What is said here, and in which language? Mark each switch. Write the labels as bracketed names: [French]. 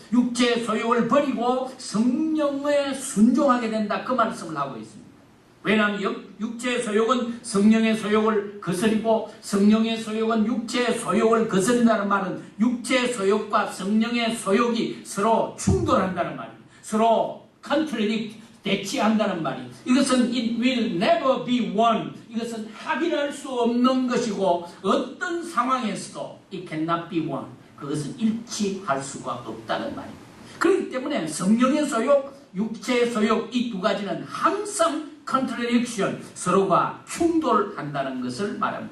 [Korean] 육체의 소욕을 버리고 성령에 순종하게 된다. 그 말씀을 하고 있습니다. 왜냐하면 육체의 소욕은 성령의 소욕을 거스리고 성령의 소욕은 육체의 소욕을 거스린다는 말은 육체의 소욕과 성령의 소욕이 서로 충돌한다는 말입니다. 서로 contradict, 대치한다는 말이에요. [English] 이것은 it will never be one. [Korean] 이것은 합의할 수 없는 것이고 어떤 상황에서도 [English] it cannot be one. [Korean] 그것은 일치할 수가 없다는 말입니다. 그렇기 때문에 성령의 소욕, 육체의 소욕, 이 두 가지는 항상 contradiction, 서로가 충돌한다는 것을 말합니다.